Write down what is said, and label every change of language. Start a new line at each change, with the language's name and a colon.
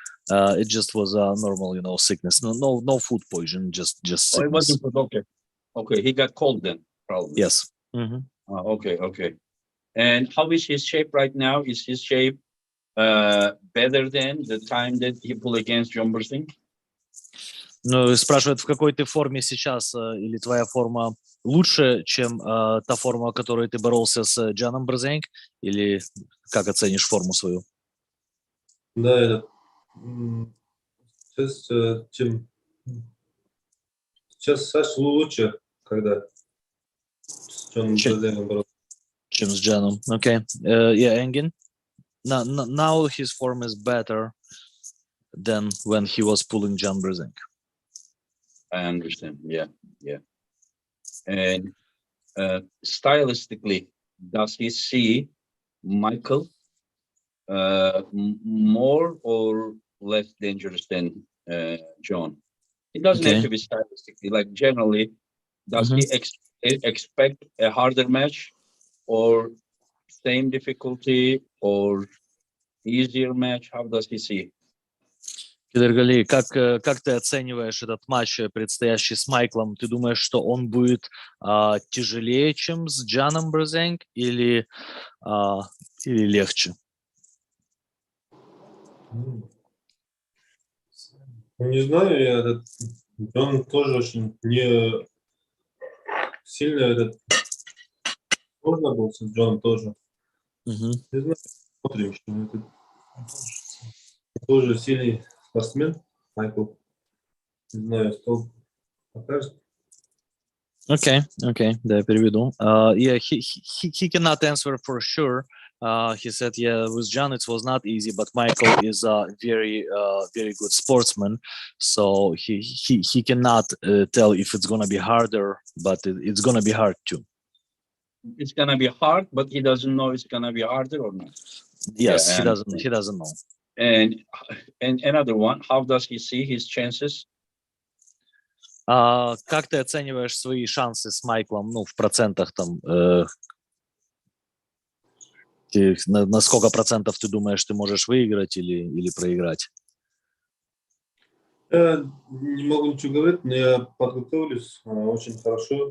English: It just was a normal, sickness. No food poison, just sickness. Oh, it wasn't food. Okay. He got cold then, probably. Yes. Okay. And how is his shape right now? Is his shape better than the time that he pulled against John Brzezinski?
Russian: Ну, спрашивают, в какой ты форме сейчас, или твоя форма лучше, чем та форма, которой ты боролся с Джаном Брзенк, или как оценишь форму свою? Да, сейчас, сейчас Саша лучше, когда с Джоном Брзенком боролся. Чем с Джаном.
English: Okay. Yeah,
Russian: Engin?
English: Now his form is better than when he was pulling John Brzezinski. I understand. Yeah. And stylistically, does he see Michael more or less dangerous than John? It doesn't have to be stylistically. Like generally, does he expect a harder match, or same difficulty, or easier match? How does he see?
Russian: Kydirgali, как ты оцениваешь этот матч, предстоящий с Майклом? Ты думаешь, что он будет тяжелее, чем с Джаном Брзенк, или легче? Не знаю, Джон тоже очень не сильно сложно был с Джоном тоже. Не знаю, смотрим, что тоже сильный спортсмен, Майкл. Не знаю, что покажет. Okay, да, я переведу.
English: Yeah, he cannot answer for sure. He said, yeah, with John it was not easy, but Michael is a very good sportsman, so he cannot tell if it's gonna be harder, but it's gonna be hard too. It's gonna be hard, but he doesn't know it's gonna be harder or not. Yes, he doesn't know. And another one, how does he see his chances?
Russian: Как ты оцениваешь свои шансы с Майклом, ну, в процентах там, на сколько процентов ты думаешь, ты можешь выиграть или проиграть? Я не могу ничего говорить, но я подготовлюсь очень хорошо.